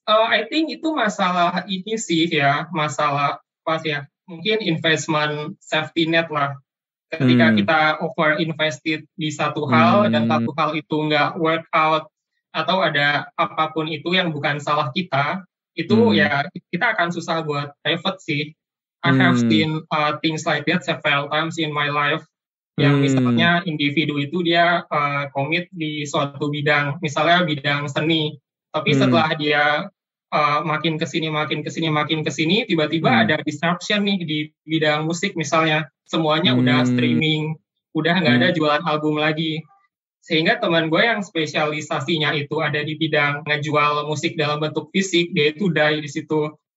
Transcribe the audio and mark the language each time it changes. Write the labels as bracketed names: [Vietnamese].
[English] I think [Indonesian] itu masalah ini sih ya, masalah apa sih ya? Mungkin investment safety net lah. Ketika kita [English] over invested [Indonesian] di satu hal dan satu hal itu nggak [English] work out [Indonesian] atau ada apapun itu yang bukan salah kita, itu ya kita akan susah buat pivot sih. [English] I have seen things like that several times in my life. [Indonesian] Yang misalnya individu itu dia komit di suatu bidang, misalnya bidang seni, tapi setelah dia makin kesini, tiba-tiba ada disruption nih di bidang musik misalnya, semuanya udah streaming, udah nggak ada jualan album lagi, sehingga teman gue yang spesialisasinya itu ada di bidang ngejual musik dalam bentuk fisik, dia itu die di situ.